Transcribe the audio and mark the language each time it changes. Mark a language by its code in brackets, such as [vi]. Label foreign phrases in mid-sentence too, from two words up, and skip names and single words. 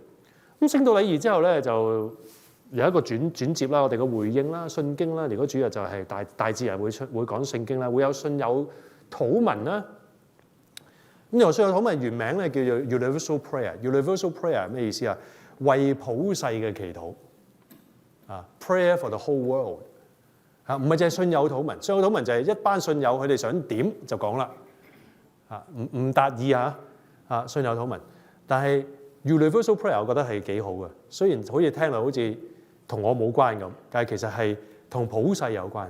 [yue] 咁聖道禮儀之後咧就有一個轉接啦，我哋嘅回應啦、信經啦。如果主日就係大致係會講聖經啦，會有信友禱文啦。咁由信友禱文原名咧叫做 [en] Universal Prayer。 Universal Prayer [yue] 咩意思啊？為普世嘅祈禱 ， [en] Prayer for the whole world [yue] 唔係淨係信友禱文。信友禱文就係一班信友佢哋想點就講啦，唔達意信友禱文。但係 [en] Universal Prayer [yue] 我覺得係幾好嘅，雖然好似聽落好似同我冇關咁，但係其實係同普世有關。